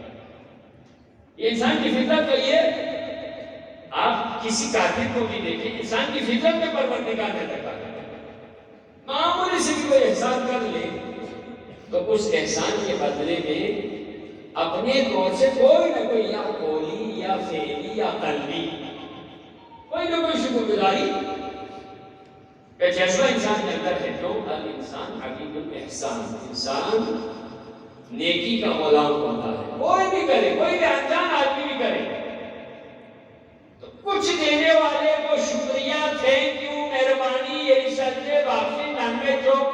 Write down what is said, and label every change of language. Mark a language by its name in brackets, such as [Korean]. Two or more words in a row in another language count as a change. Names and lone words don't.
[Urdu] یہ انسان کی فطرت تو یہ، آپ کسی کافر کو بھی دیکھیں، انسان کی فطرت میں پروردگار نے رکھا ہے، معمولی سے بھی کوئی احسان کر لے تو اس احسان کے بدلے میں اپنے طور سے کوئی نہ کوئی یا قولی یا فعلی یا قلبی کوئی نہ کوئی شکر گزاری کا جذبہ انسان کے اندر ہے۔ جو [Arabic] الانسان عبید الاحسان، [Urdu] انسان نیکی کا غلام ہوتا ہے، کوئی بھی کرے، کوئی بھی انجان آدمی بھی کرے تو کچھ دینے والے کو شکریہ، [English] thank you, [Urdu] مہربانی، یہ سجدے واقعی نامے جو